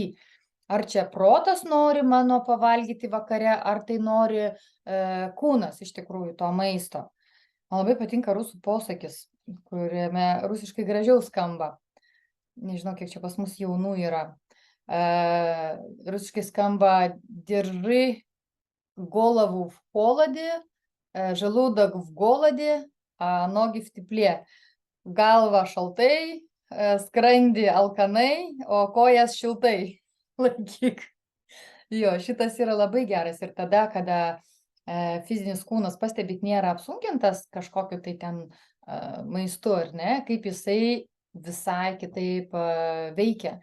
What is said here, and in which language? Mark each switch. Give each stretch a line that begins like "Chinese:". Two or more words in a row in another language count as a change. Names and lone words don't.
Lithuanian: Ar čia protas nori mano pavalgyti vakare, ar tai nori kūnas iš tikrųjų to maisto. Man labai patinka rusų posakis, kuriame rusiškai gražiau skamba. Nežinau, kiek čia pas mus jaunų yra. Rusiškai skamba
Russian: держи голову в холоде, желудок в голоде, ноги в тепле.
Lithuanian: Galva šaltai, skrandį alkanai, o kojas šiltai laikyk. Jo, šitas yra labai geras ir tada, kada fizinis kūnas pastebit nėra apsunkintas kažkokiu tai ten maistu, ar ne, kaip jisai visai kitaip veikia.